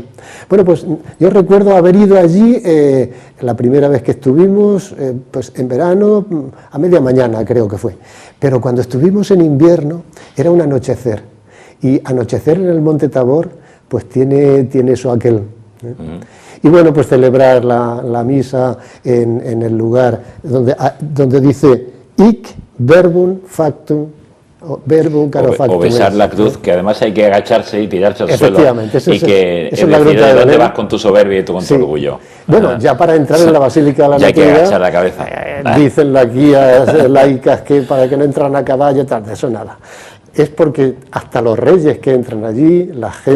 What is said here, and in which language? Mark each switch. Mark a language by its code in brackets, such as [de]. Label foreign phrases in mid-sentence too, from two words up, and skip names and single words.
[es] Bueno, pues yo recuerdo haber ido allí la primera vez que estuvimos, pues en verano, a media mañana creo que fue, pero cuando estuvimos en invierno era un anochecer, y anochecer en el Monte Tabor pues tiene eso aquel. Y bueno, pues celebrar la misa en el lugar donde dice [la] hic verbum factum, verbum caro factum. [es] O besar la cruz, que además hay que agacharse y tirarse al suelo. Efectivamente, y que es decir, ¿de dónde vas con tu soberbia y con tu orgullo? Bueno, ya para entrar en la Basílica de la Natividad, hay que agachar la cabeza. Dicen las guías laicas que para que no entran a caballo, tal, de eso nada. Es porque hasta los reyes que entran allí, la gente